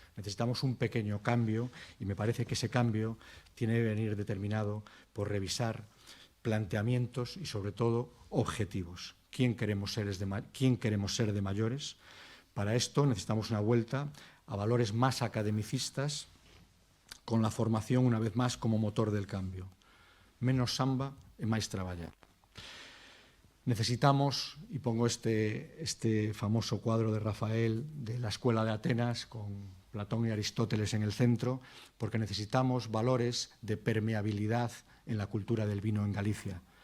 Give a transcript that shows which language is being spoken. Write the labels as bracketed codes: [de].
[es] Necesitamos un pequeño cambio y me parece que ese cambio tiene que venir determinado por revisar planteamientos y, sobre todo, objetivos. ¿Quién queremos ser de mayores? Para esto necesitamos una vuelta a valores más academicistas, con la formación, una vez más, como motor del cambio. [gl] Menos samba e máis traballar. [es] Necesitamos, y pongo este famoso cuadro de Rafael de la Escuela de Atenas con Platón y Aristóteles en el centro, porque necesitamos valores de permeabilidad en la cultura del vino en Galicia.